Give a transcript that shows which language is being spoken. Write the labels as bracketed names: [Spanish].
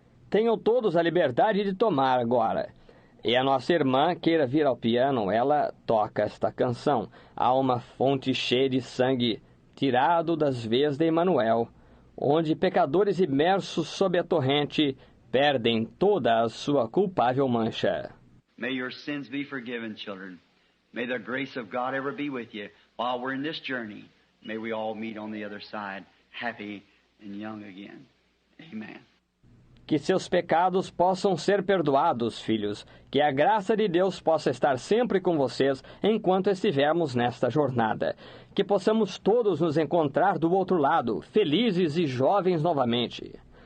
[Portuguese] Tenham todos a liberdade de tomar agora. E a nossa irmã queira vir ao piano, ela toca esta canção. Há uma fonte cheia de sangue, tirado das veias de Emmanuel, onde pecadores imersos sob a torrente perdem toda a sua culpável mancha. [English] May your sins be forgiven, children. May the grace of God ever be with you while we're in this journey. May we all meet on the other side, happy and young again. Amen. [Portuguese] Que seus pecados possam ser perdoados, filhos. Que a graça de Deus possa estar sempre com vocês enquanto estivermos nesta jornada. Que possamos todos nos encontrar do outro lado, felizes e jovens novamente.